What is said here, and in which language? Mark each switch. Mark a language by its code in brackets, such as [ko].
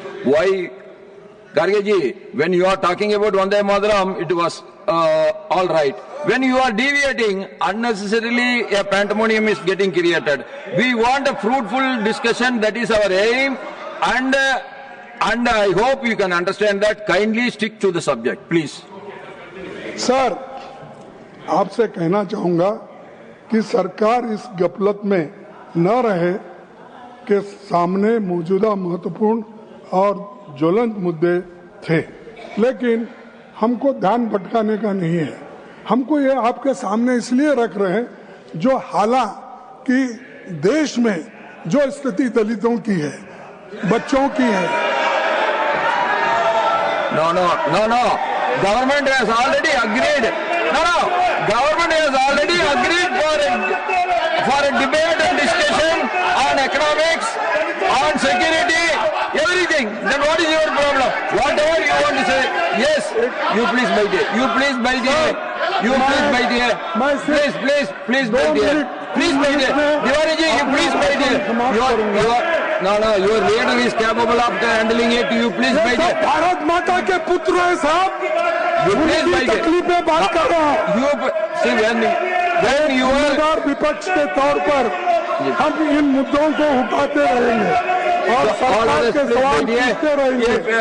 [en] Why, Kharge ji, when you are talking about Vande Mataram, it was all right. When you are deviating, unnecessarily a pandemonium is getting created. We want a fruitful discussion, that is our aim, and I hope you can understand that. Kindly stick to the subject, please. [hi] Sir, आपसे कहना चाहूँगा कि सरकार इस गफलत में न रहे कि सामने मौजूदा महत्वपूर्ण और ज्वलंत मुद्दे थे, लेकिन हमको ध्यान भटकाने का नहीं है. हमको ये आपके सामने इसलिए रख रहे हैं जो हालांकि देश में जो स्थिति दलितों की है, बच्चों की है. [en] No. Government has already agreed. Government has already agreed for a debate and discussion on economics, on security, everything. Then what is your problem? Whatever you want to say, yes, you please wait here. You please wait here. You please wait here. Please wait here. Please wait here. Tiwari ji, you please wait here. Your leader is capable of handling it. You please wait here. [hi] Bharat माता के पुत्र है साहब. [en] You please wait here. [hi] तकलीफ में बात कर रहा हूँ. [en] You see when you are [hi] विपक्ष के तौर पर हम इन मुद्दों को उठाते रहेंगे और सरकार के सवाल पूछते रहेंगे.